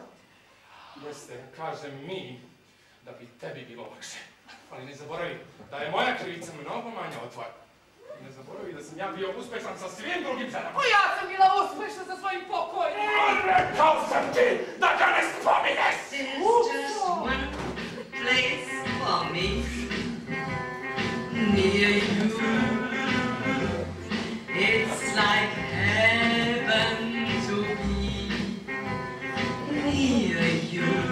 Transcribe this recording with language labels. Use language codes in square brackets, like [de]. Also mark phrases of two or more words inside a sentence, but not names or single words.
[sr] Jeste, kažem mi, da bi tebi bilo lakše. Ali ne zaboravi da je moja krivica mnogo manja od tvoje. I ne zaboravi da sam ja bio uspešan sa svim drugim ženama. O, ja sam bila uspešna sa svojim pokojnim. Rekao sam ti da ga ne spominješ! [en] There's just one place for me near you. It's like heaven to be near you.